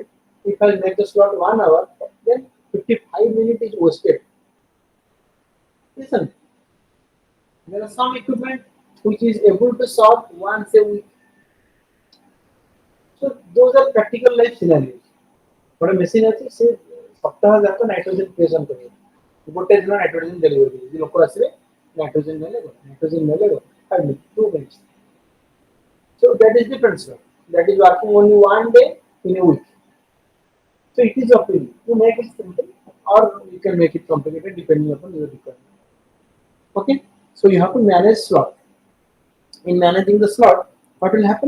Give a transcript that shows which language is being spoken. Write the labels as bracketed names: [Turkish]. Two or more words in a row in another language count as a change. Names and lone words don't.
[English] If I make the slot 1 hour, then 55 minutes is wasted. Listen, there are some equipment which is able to solve once a week. So those are practical life scenarios. But a machine [Odia] ଅଛି ସେ ସପ୍ତାହ ଯାକ ନାଇଟ୍ରୋଜେନ କ୍ରିଏସନ କରିବ ଗୋଟେ ଦିନ ନାଇଟ୍ରୋଜେନ ଡେଲିଭରି କରିବ ଯେ ଲୋକ ଆସିବେ ନାଇଟ୍ରୋଜେନ ନେଲେ [English] 5 minutes 2 minutes. So that is different slot. That is working only 1 day in a week. So it is up to you to make it simple or you can make it complicated depending upon your requirement. Okay, so you have to manage slot. In managing the slot, what will happen?